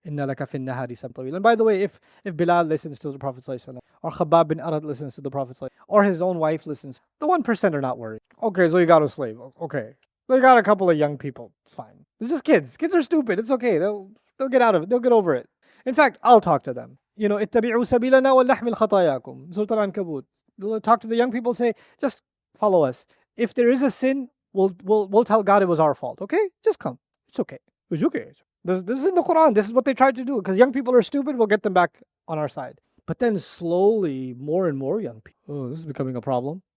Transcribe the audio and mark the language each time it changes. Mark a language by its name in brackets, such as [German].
[Arabic] Inna laka fin nahari sabhan. [English] And by the way, if Bilal listens to the Prophet ﷺ, or Khabbab bin Arad listens to the Prophet ﷺ, or his own wife listens, the 1% are not worried. Okay, so you got a slave. Okay. They got a couple of young people. It's fine. It's just kids. Kids are stupid. It's okay. They'll get out of it. They'll get over it. In fact, I'll talk to them. [Arabic] اتبعوا سبيلنا ولنحمل خطاياكم. [English] Surah Al-Ankabut. We'll talk to the young people and say, just follow us. If there is a sin, we'll tell God it was our fault. Okay? Just come. It's okay. It's okay. This is in the Quran. This is what they tried to do. Because young people are stupid, we'll get them back on our side. But then slowly, more and more young people. Oh, this is becoming a problem.